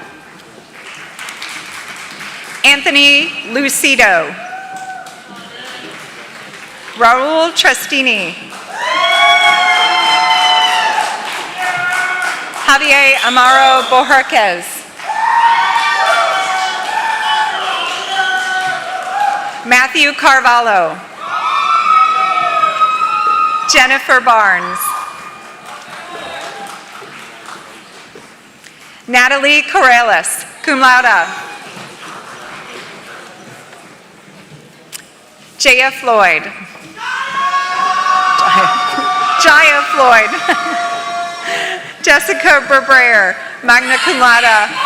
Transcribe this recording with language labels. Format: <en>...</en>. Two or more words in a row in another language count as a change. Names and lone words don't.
<en>Anthony Lucido. Raul Trestini. Javier Amaro Bojerquez. Matthew Carvalho. Jennifer Barnes. Natalie Corrales,</en> <la>cum laude.</la> <en>Jaya Floyd. Jaya Floyd. Jessica Berbrayer,</en> <la>magna cum laude.</la>